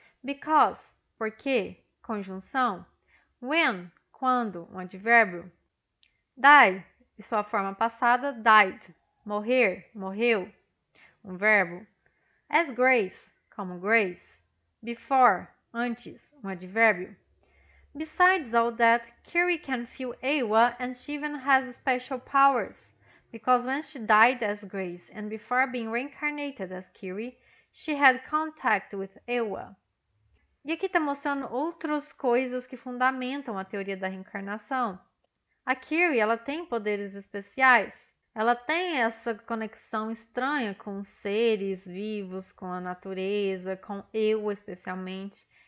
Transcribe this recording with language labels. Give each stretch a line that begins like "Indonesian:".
Portuguese: Because, porque, conjunção. When, quando, um advérbio. Die, e sua forma passada, died. Morrer, morreu, um verbo. As Grace, como Grace. Before, antes, um advérbio.
English: Besides all that, Kiri can feel Ewa and she even has special powers, because when she died as Grace and before being reincarnated as Kiri, she had contact with Ewa.
Portuguese: E aqui está mostrando outras coisas que fundamentam a teoria da reencarnação. A Kiri, ela tem poderes especiais. Ela tem essa conexão estranha com seres vivos, com a natureza, com Ewa especialmente.